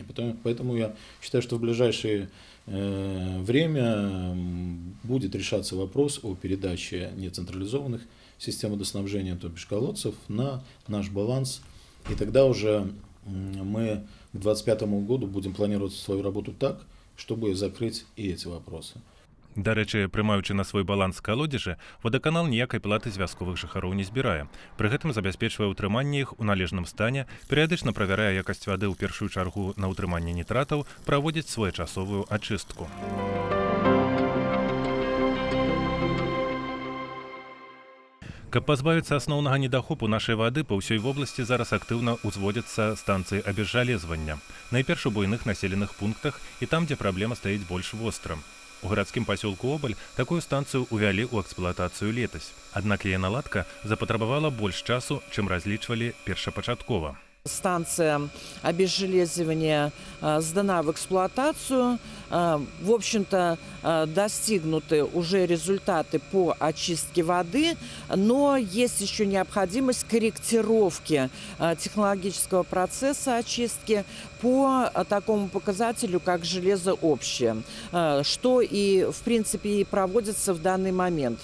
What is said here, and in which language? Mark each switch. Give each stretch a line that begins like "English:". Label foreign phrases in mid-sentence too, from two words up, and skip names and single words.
Russian: Поэтому я считаю, что в ближайшее время будет решаться вопрос о передаче нецентрализованных систем водоснабжения, то бишь колодцев, на наш баланс. И тогда уже мы к 2025 году будем планировать свою работу так, чтобы закрыть и эти вопросы.
Belarusian: Дарэчы, прымаючы на свой баланс калодзежы, водаканал ніякай платы з вясковых жыхароў не збірае. Пры гэтым забяспечвае ўтрыманне іх у належным стане, перыядычна правярае якасць вады ў першую чаргу на ўтрыманне нітратаў, праводзіць своечасовую ачыстку. Каб пазбавіцца асноўнага недахопу нашай вады, па ўсёй вобласці зараз актыўна ўзводзяцца станцыі абезжалезвання. Найперш у буйных населеных пунктах і там, дзе праблема стаіць больш вострым. У гарадскім пасёлку Обаль такую станцыю ўвялі ў эксплуатацыю летась. Аднак яе наладка запатрабавала больш часу, чым разлічвалі першапачаткова.
Russian: Станция обезжелезывания сдана в эксплуатацию. В общем-то, достигнуты уже результаты по очистке воды, но есть еще необходимость корректировки технологического процесса очистки по такому показателю, как железо общее, что и, в принципе, и проводится в данный момент.